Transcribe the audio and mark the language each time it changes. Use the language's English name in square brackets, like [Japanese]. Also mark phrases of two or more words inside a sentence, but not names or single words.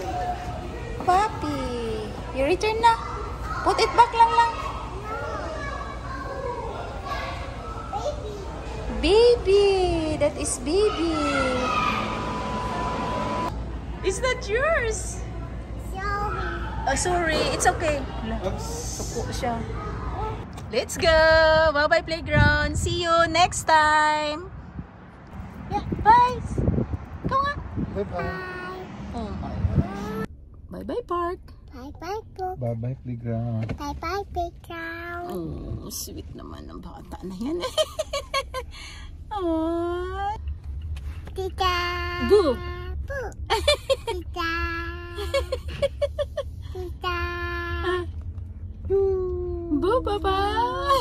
[English] Puppy. You return na. Put it back, Lang Lang. Baby. Baby. That is baby. Is that yours? Sorry. Oh, sorry. It's okay. Oops. [Filipino] Suko siya. [English] Let's go. Bye-bye, playground. See you next time. Yeah, bye. [Filipino] Ikaw nga. [English] Bye-bye. Oh my God. Bye-bye, park. Bye-bye, book. Bye-bye, playground. Bye-bye, playground. [Filipino] Oh, sweet naman ng bata na yan. [English] Oh. Tita. Boo. Boo. Tita. Tita. Boo, bye-bye.